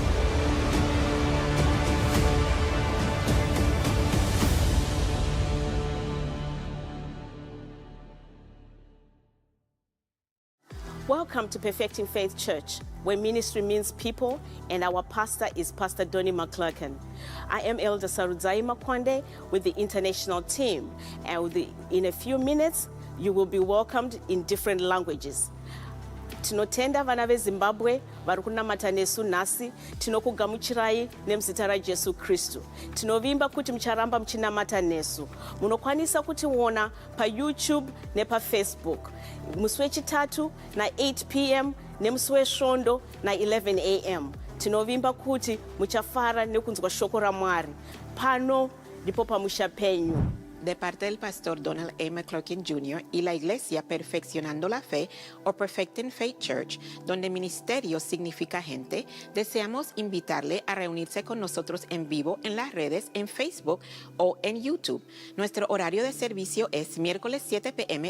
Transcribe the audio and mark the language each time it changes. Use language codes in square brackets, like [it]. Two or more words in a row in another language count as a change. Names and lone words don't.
[en] Welcome to Perfecting Faith Church, where ministry means people, and our pastor is Pastor Donnie McClurkin. I am Elder Sarudzai Makwande with the international team, and in a few minutes, you will be welcomed in different languages. [sn] Tinotenda vana veZimbabwe vari kunamata nesu nhasi, tinokugamuchirai nemuzita raJesu Kristu. Tinovimba kuti mucharamba muchinamata nesu. Munokwanisa kutiona paYouTube nepaFacebook. Musi wechitatu na 8 p.m. nemusi wesvondo na 11 a.m. Tinovimba kuti muchafara nekunzwa shoko raMwari. Pano ndipo pamusha penyu. [es] de parte del pastor Donald A. McClurkin Jr. y la iglesia Perfeccionando la Fe o Perfecting Faith Church, donde ministerio significa gente, deseamos invitarle a reunirse con nosotros en vivo en las redes, en Facebook o en YouTube. Nuestro horario de servicio es miércoles 7 p.m.